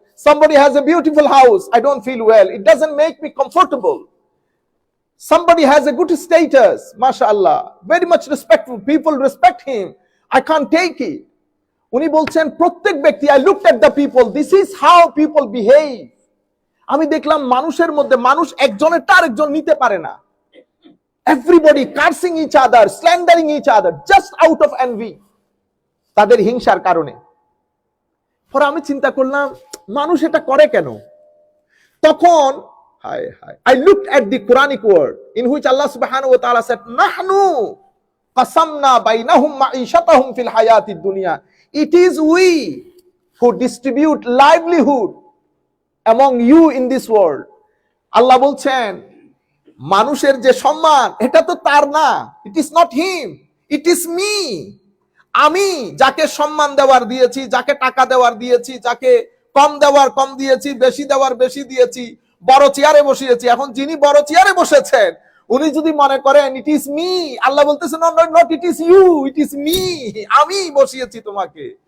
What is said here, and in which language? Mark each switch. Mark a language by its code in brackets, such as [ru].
[en] Somebody has a beautiful house, I don't feel well, it doesn't make me comfortable. Somebody has a good status, mashallah, very much respectful, people respect him, I can't take it. [bn] উনি বলছেন প্রত্যেক ব্যক্তি, [en] I looked at the people, this is how people behave. [bn] আমি দেখলাম মানুষের মধ্যে মানুষ একজনের তার একজন নিতে পারে না। [en] Everybody cursing each other, slandering each other, just out of envy, [bn] তাদের হিংসার কারণে। পরে আমি চিন্তা করলাম মানুষ এটা করে কেন? [en] তখন I looked at the Quranic word in which Allah subhanahu wa ta'ala said, [ar] nahnu qasamna bainahum ma'ishatahum fil hayatid dunya. [en] It is we who distribute livelihood among you in this world. [bn] আল্লাহ বলছেন মানুষের যে সম্মান এটা তো তার না, [en] it is not him, it is me. [bn] আমি যাকে সম্মান দেওয়ার দিয়েছি, যাকে টাকা দেওয়ার দিয়েছি, যাকে কম দেওয়ার কম দিয়েছি, বেশি দেওয়ার বেশি দিয়েছি, বড় চেয়ারে বসিয়েছি, এখন যিনি বড় চেয়ারে বসেছেন উনি যদি মনে করেন [en] it is me, [bn] আল্লাহ বলতেছেন [en] not it is you, it is me, [bn] আমি বসিয়েছি তোমাকে।